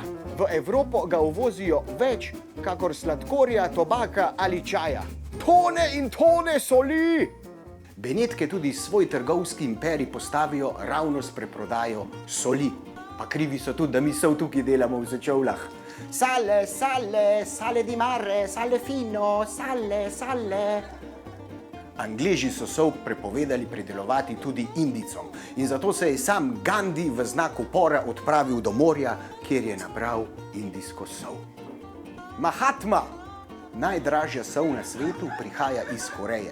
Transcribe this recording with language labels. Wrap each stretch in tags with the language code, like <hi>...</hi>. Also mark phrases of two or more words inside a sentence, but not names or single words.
<sl>V Evropo ga uvozijo več, kakor sladkorja, tobaka ali čaja. Tone in tone soli! Benetke tudi svoj trgovski imperij postavijo ravno s preprodajo soli. Pa krivi so tudi, da mi sol tukaj delamo v Sečovljah.</sl> <it>Sale, sale, sale di mare, sale fino, sale, sale.</it> <sl>Angleži so sol prepovedali pridelovati tudi Indicom in zato se je sam Gandhi v znak upora odpravil do morja, kjer je nabral indijsko sol. Mahatma, najdražja sol na svetu, prihaja iz Koreje.</sl>